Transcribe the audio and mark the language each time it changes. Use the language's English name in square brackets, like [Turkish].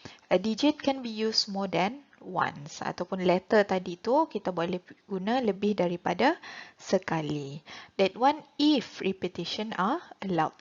[English] A digit can be used more than once. [Malay] Ataupun letter tadi tu kita boleh guna lebih daripada sekali. [English] That one if repetition are allowed.